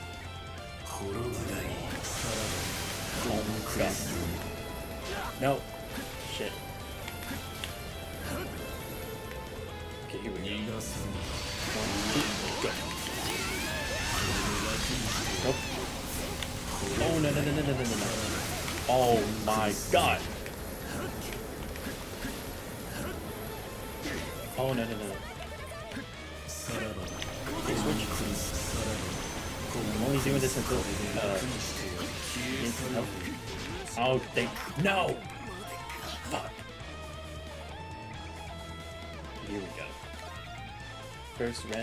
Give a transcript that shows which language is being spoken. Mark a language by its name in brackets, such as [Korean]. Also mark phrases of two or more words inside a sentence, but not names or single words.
[English] Oh god. No. Shit. Okay, here we go. 1, 2, go. Nope. Oh no no no no no no no no. Oh my god. Oh no no no no. Okay, switch. I'm only doing this until no. Oh they no. Fuck. Here we go. First res.